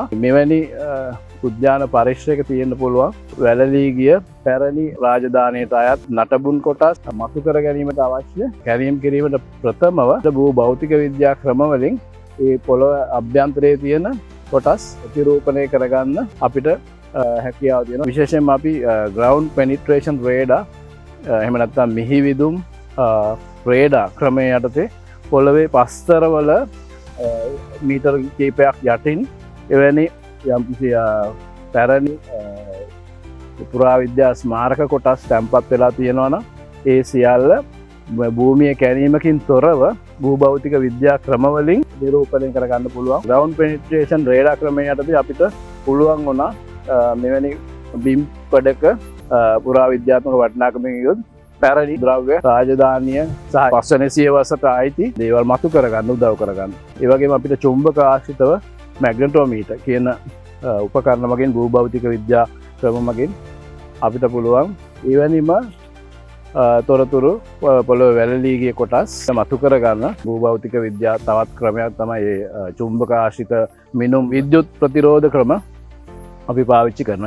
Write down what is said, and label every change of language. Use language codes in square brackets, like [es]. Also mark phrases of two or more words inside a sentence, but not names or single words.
[si] මෙවැනි උද්‍යාන පරිශ්‍රයක තියෙන්න පුළුවන් වැළලී ගිය පැරණි රාජධානියට අයත් නටබුන් කොටස් මතු කර ගැනීමට අවශ්‍ය කැනීම් කිරීමට ප්‍රථමව භූ භෞතික විද්‍යා ක්‍රමවලින් ඒ පොළොව අභ්‍යන්තරයේ තියෙන කොටස් ප්‍රතිරූපණය කරගන්න අපිට හැකියාව තියෙනවා. විශේෂයෙන්ම අපි [en] ground penetration radar [si] එහෙම නැත්නම් මිහිවිදුම් රේඩා ක්‍රමය යටතේ පොළවේ පස්තරවල මීටර කීපයක් යටින් එවැනි යම්කිසි පැරණි පුරාවිද්‍යා ස්මාරක කොටස් තැන්පත් වෙලා තියෙනවා නම් ඒ සියල්ල භූමිය කැණීමකින් තොරව භූභෞතික විද්‍යා ක්‍රමවලින් නිරූපණය කරගන්න පුළුවන්. [en] ground penetration radar [si] ක්‍රමය යටතේ අපිට පුළුවන් වුණා මෙවැනි බිම් පඩක පුරාවිද්‍යාත්මක වටිනාකමකින් යුත් පැරණි ද්‍රව්‍ය රාජධානිය සහ පස්වන සියවසට ආйти දේවල් මතු කරගන්න උදව් කරගන්න. ඒ වගේම අපිට චුම්බක ආශ්‍රිතව මැග්නටෝමීටර් කියන උපකරණ මගින් භූභෞතික විද්‍යා ක්‍රම මගින් අපිට පුළුවන් එවැනිම තොරතුරු පොළොව වැළලී ගිය කොටස් මතු කරගන්න භූභෞතික විද්‍යා තවත් ක්‍රමයක් තමයි චුම්බක ආශ්‍රිත මිනුම් විද්‍යුත් ප්‍රතිරෝධ ක්‍රම අපි පාවිච්චි කරනවා.